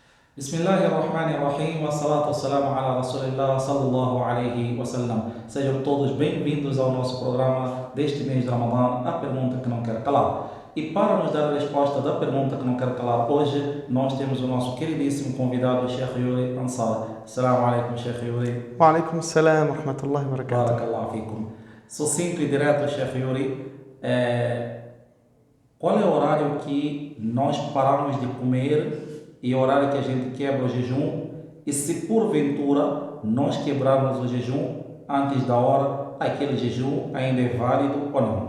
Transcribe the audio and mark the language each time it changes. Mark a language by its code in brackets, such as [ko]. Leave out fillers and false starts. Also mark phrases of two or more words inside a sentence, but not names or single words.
[ar] بسم الله الرحمن الرحيم والصلاة والسلام على رسول الله صلى الله عليه وسلم. [pt] Sejam todos bem-vindos ao nosso programa deste mês de Ramadã, a pergunta que não quer calar. E para nos dar a resposta da pergunta que não quer calar hoje, nós temos o nosso queridíssimo convidado, Sheikh Yuri Ansar. [ar] السلام عليكم, Sheikh Yuri. وعليكم السلام ورحمة الله وبركاته. بارك الله فيكم. [pt] Sucinto e direto, Sheikh Yuri, qual é o horário que nós paramos de comer e o horário que a gente quebra o jejum, e se porventura nós quebrarmos o jejum antes da hora, aquele jejum ainda é válido ou não?